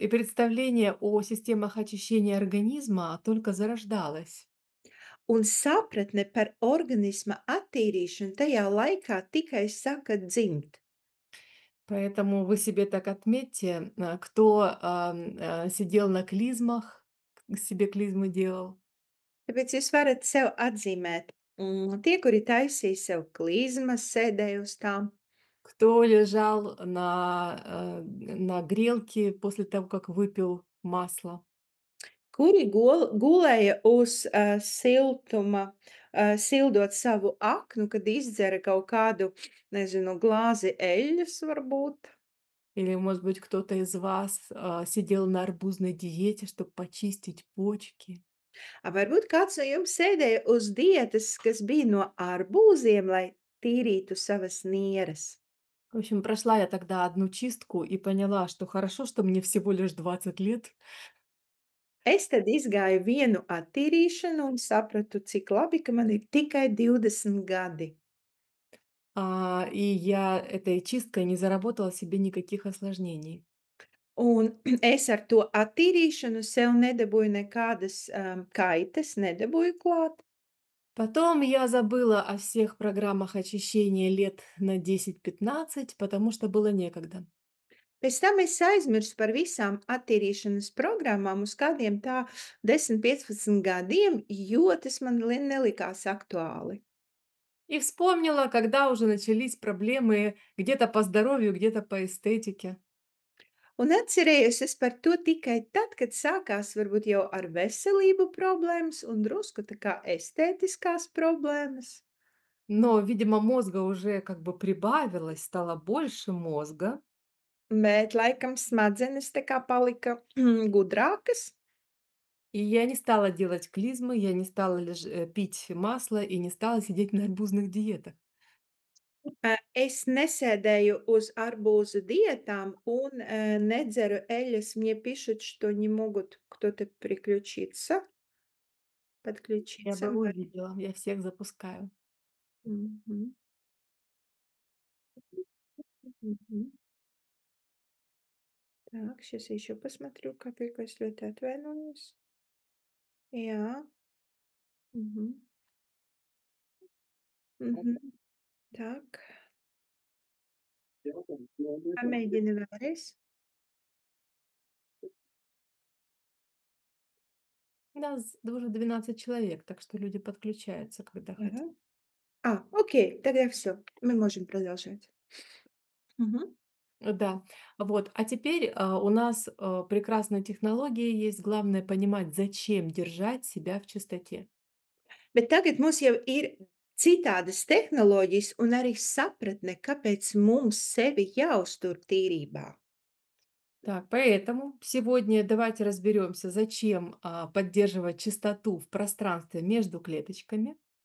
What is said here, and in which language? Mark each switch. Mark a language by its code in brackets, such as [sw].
[ru] И представление о системах очищения организма только зарождалось. [lv] un sapratne par organisma attīrīšanu tajā laikā tikai saka dzimt. [ru] Поэтому вы себе так отметьте, кто, сидел на клизмах, себе клизмы делал, [lv] Tāpēc jūs varat sev atzīmēt, tie, kuri taisīja sev klizmas, sēdēja uz tām, [ru] кто лежал на грелке после того, как выпил масло. [lv] kuri gulēja uz siltuma, sildot savu aknu, kad izdzera kaut kādu, nezinu, glāzi eļļas varbūt. [ru] Или, может быть, кто-то из вас, сидел на арбузной диете, чтобы почистить почки. [lv] Varbūt kāds no jums sēdēja uz dietas, kas bija no arbūziem, lai tīrītu savas nieres. [ru] В общем, прошла я тогда одну чистку и поняла, что хорошо, что мне всего лишь 20 лет. [lv] Es tad izgāju vienu attīrīšanu un sapratu, cik labi, ka man ir tikai 20 gadi. [ru] И я этой чисткой не заработала себе никаких осложнений. [lv] Un es ar to attīrīšanu sev nedabūju nekādas kaitas, nedabūju klāt. [ru] Потом я забыла о всех программах очищения лет на 10-15, потому что было некогда. [lv] Pēc tam es aizmirsu par visām attīrīšanas programmām uz kādiem tā 10, 15 gadiem, jo tas man nelikās aktuāli. [ru] И вспомнила, когда уже начались проблемы где-то по здоровью, где-то по эстетике. [lv] Un atcerējos es par to tikai tad, kad sākās varbūt jau ar veselību problēmas un drusku tā kā estētiskās problēmas. [ru] Но, видимо, мозга уже как бы прибавилось, стало больше мозга. [lv] Bet laikam smadzenes tā kā palika gudrākas. [ru] И я не стала делать клизмы, я не стала пить масло и не стала сидеть на арбузных диетах. [lv] Es nesēdēju uz arbūzu dietām un, недzeru eļļas. [ru] Мне пишут, что не могут кто-то приключиться, Я бы увидела, я всех запускаю. Мгм. Мгм. Так, сейчас я еще посмотрю капельку, если это отвалилось. [lv] Jā. Мгм. Мгм. Так, pamēģini vēlreiz. [ru] Нас уже 12 человек, так что люди подключаются, когда Ага. хотят. Окей, тогда все. Мы можем продолжать. Мгм. Да, вот. А теперь у нас прекрасная технология есть. Главное понимать, зачем держать себя в чистоте. [lv] Bet tagad mums jau ir citādas tehnoloģijas un arī sapratne, kāpēc mums sevi jāuztur tīrībā. [ru] Так, поэтому сегодня давайте разберемся, зачем поддерживать чистоту в пространстве между клеточками